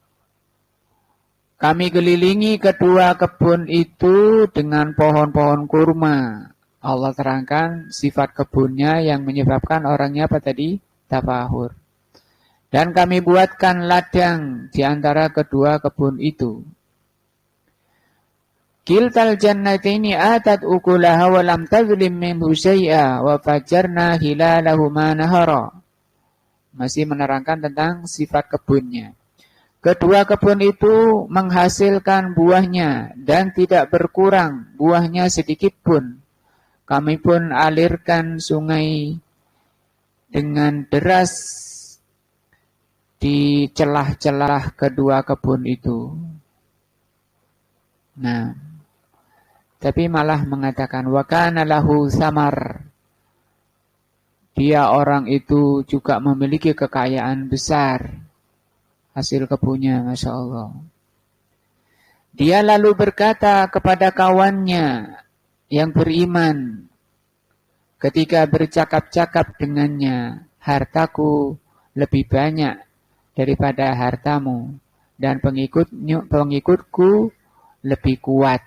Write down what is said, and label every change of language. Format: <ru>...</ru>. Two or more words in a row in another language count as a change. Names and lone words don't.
<id>Kami kelilingi kedua kebun itu dengan pohon-pohon kurma. Allah terangkan sifat kebunnya yang menyebabkan orangnya apa tadi? Tafahur. Dan kami buatkan ladang di antara kedua kebun itu.</id> <ar>كلتا الجنتين آتت أكلها ولم تظلم منه شيئا وفجرنا خلالهما نهرا.</ar> <id>Masih menerangkan tentang sifat kebunnya. Kedua kebun itu menghasilkan buahnya dan tidak berkurang buahnya sedikit pun. Kami pun alirkan sungai dengan deras di celah-celah kedua kebun itu. Nah, tapi malah mengatakan</id> <ar>وكان له ثمر.</ar> <id>Dia orang itu juga memiliki kekayaan besar. hasil kebunnya,</id> <ar>ما شاء الله.</ar> <id>Dia lalu berkata kepada kawannya yang beriman ketika bercakap-cakap dengannya, hartaku lebih banyak daripada hartamu dan pengikutku lebih kuat.</id>